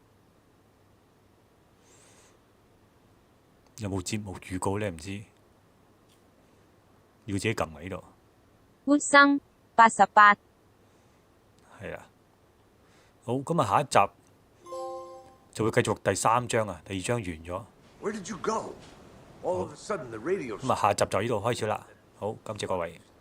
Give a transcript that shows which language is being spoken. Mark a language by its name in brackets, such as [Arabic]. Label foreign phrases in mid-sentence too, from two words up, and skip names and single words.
[Cantonese] 有冇節目預告咧？唔知，要自己撳喺度。活生88。係啊。好，咁啊下一集就會繼續第3章啊，第2章完咗。 [English] Where did you go? All of a sudden the radio. [Cantonese] 咁啊下集就呢度開始啦。好，感謝各位。